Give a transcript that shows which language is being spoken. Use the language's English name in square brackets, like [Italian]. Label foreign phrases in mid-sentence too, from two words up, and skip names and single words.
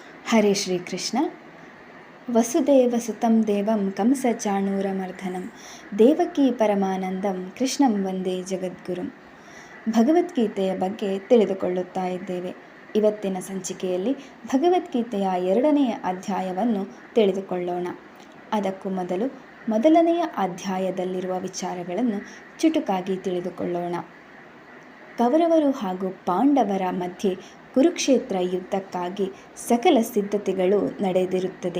[Kannada] ಹರೇ ಶ್ರೀಕೃಷ್ಣ. [Sanskrit] ವಸುದೇವಸುತಂ ದೇವಂ ಕಂಸಚಾಣೂರಮರ್ದನಂ ದೇವಕೀ ಪರಮಾನಂದಂ ಕೃಷ್ಣಂ ವಂದೇ ಜಗದ್ಗುರುಂ. [Kannada] ಭಗವದ್ಗೀತೆಯ ಬಗ್ಗೆ ತಿಳಿದುಕೊಳ್ಳುತ್ತಾ ಇದ್ದೇವೆ. ಇವತ್ತಿನ ಸಂಚಿಕೆಯಲ್ಲಿ ಭಗವದ್ಗೀತೆಯ 2ನೆಯ ಅಧ್ಯಾಯವನ್ನು ತಿಳಿದುಕೊಳ್ಳೋಣ. ಅದಕ್ಕೂ ಮೊದಲು ಮೊದಲನೆಯ ಅಧ್ಯಾಯದಲ್ಲಿರುವ ವಿಚಾರಗಳನ್ನು ಚುಟುಕಾಗಿ ತಿಳಿದುಕೊಳ್ಳೋಣ. ಕೌರವರು ಹಾಗೂ ಪಾಂಡವರ ಮಧ್ಯೆ ಕುರುಕ್ಷೇತ್ರ ಯುದ್ಧಕ್ಕಾಗಿ ಸಕಲ ಸಿದ್ಧತೆಗಳು ನಡೆದಿರುತ್ತದೆ.